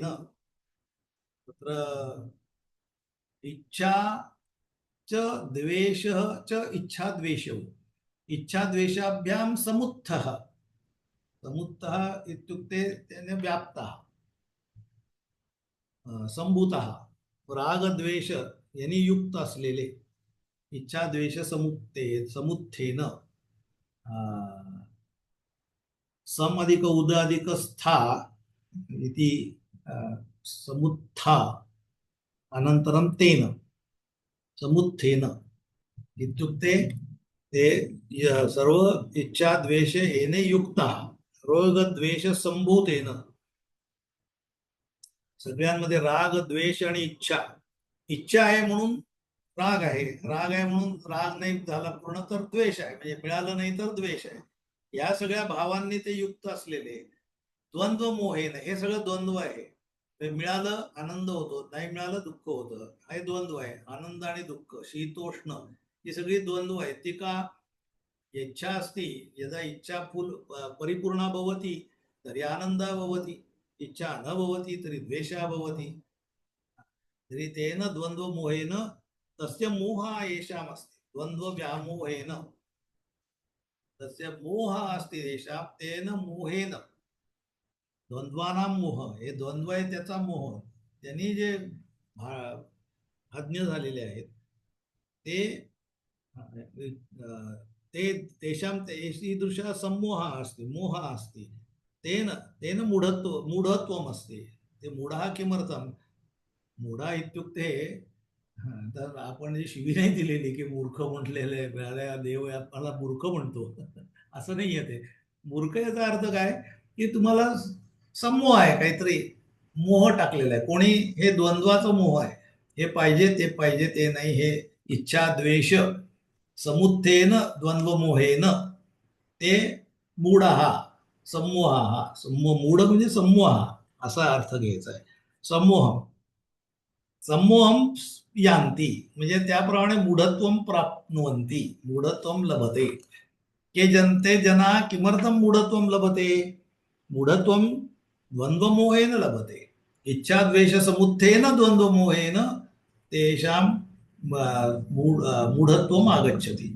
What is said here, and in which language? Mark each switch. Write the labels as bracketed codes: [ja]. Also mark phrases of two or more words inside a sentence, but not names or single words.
[sa] तत्र इच्छा च द्वेषः च इच्छाद्वेषौ, इच्छाद्वेषाभ्यां समुत्थः। समुत्थः इत्युक्ते तेन व्याप्तः, संभूतः, [mr] रागद्वेष यांनी युक्त असलेले, [sa] इच्छाद्वेष समुत्थेन। सम अधिक उद अधिक स्था इति समुत्था अनन्तरं तेन समुत्थेन इत्युक्ते ते सर्व इच्छा द्वेष येने युक्तः, रोगद्वेष संभूतेन। [mr] सगळ्यांमध्ये राग द्वेष आणि इच्छा, इच्छा आहे म्हणून राग आहे, राग आहे म्हणून राग नाही झाला पूर्ण तर द्वेष आहे, म्हणजे मिळालं नाही तर द्वेष आहे. या सगळ्या भावांनी ते युक्त असलेले [sa] द्वंद्व मोहेन, [mr] हे सगळं द्वंद्व आहे. मिळालं आनंद होतो, नाही मिळालं दुःख होतं, हे द्वंद्व आहे. आनंद आणि दुःख, शीतोष्ण, ही सगळी द्वंद्व आहेत. ती का? इच्छा असती, [sa] यदा इच्छा परिपूर्णा भवति तर्हि आनन्दः भवति, इच्छा न भवति तर्हि द्वेषः भवति। तर्हि तेन द्वन्द्वमोहेन तस्य मोहः येषामस्ति, द्वन्द्वव्यामोहेन तस्य मोहः अस्ति येषां, तेन मोहेन, द्वंद्वानां मोह, [mr] हे द्वंद्व आहे त्याचा मोह, त्यांनी जे अज्ञ झालेले आहेत ते [sa] तेषां ईदृशः सम्मोहः अस्ति, मोहः अस्ति, तेन तेन मूढत्वम् अस्ति। ते मूढः किमर्थं? मूढा इत्युक्ते [mr] तर आपण जी शिवी नाही दिलेली की मूर्ख म्हटलेले मिळाल्या देव आपल्याला मूर्ख म्हणतो असं नाहीये. ते मूर्ख याचा अर्थ काय की तुम्हाला समोह आहे, काहीतरी मोह टाकलेला आहे. कोणी? हे द्वंद्वाचा मोह आहे, हे पाहिजे ते पाहिजे ते नाही, हे [sa] इच्छा द्वेष समुत्थेन द्वंद्वमोहेन ते मूढः समूहः. [mr] मूढ म्हणजे समूह असा अर्थ घ्यायचा आहे. [sa] सम्मोहम यान्ति [mr] म्हणजे त्याप्रमाणे [sa] मूढत्वं प्राप्नुवन्ति, मूढत्वं लभते. के जनते जना किमर्थं मूढत्वं लभते? मूढत्वं द्वन्द्वमोहेन लभते, इच्छाद्वेषसमुत्थेन द्वन्द्वमोहेन तेषां मूढत्वम् आगच्छति।